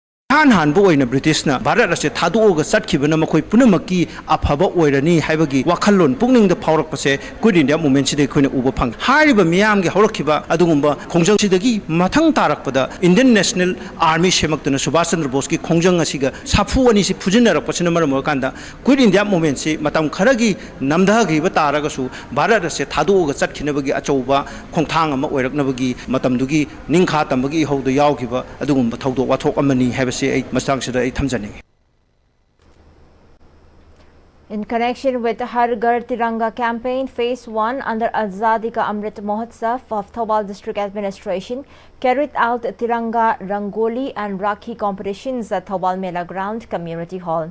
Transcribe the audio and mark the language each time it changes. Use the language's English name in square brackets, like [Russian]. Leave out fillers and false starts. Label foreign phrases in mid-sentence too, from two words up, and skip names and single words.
[Manipuri] Han boy na British na Bharat ase thadu ga sat khibana makoi punamaki aphaba oirani haibagi wakhalon pungning da phaurak pase Quit India movement si de khoina uba phang hariba miyam ge horakhiba adugumba khongjang sidagi mathang tarakpada Indian National Army semaktuna Subhash Chandra Bose ki khongjang asiga safu ani si phujinarak pasina maram kanda Quit India movement si matam kharagi namda gi ba taraga su Bharat ase thadu ga sat khinabagi achauba khongthang ama oiraknabagi matam dugi ningkha tambagi hauda yawkiba adugumba thaudo wathok amani habase [English] In connection with the Har Ghar Tiranga campaign, Phase 1 under Azadi Ka Amrit Mahotsav of Thobal District Administration carried out Tiranga Rangoli and Rakhi competitions at Thobal Mela Ground Community Hall.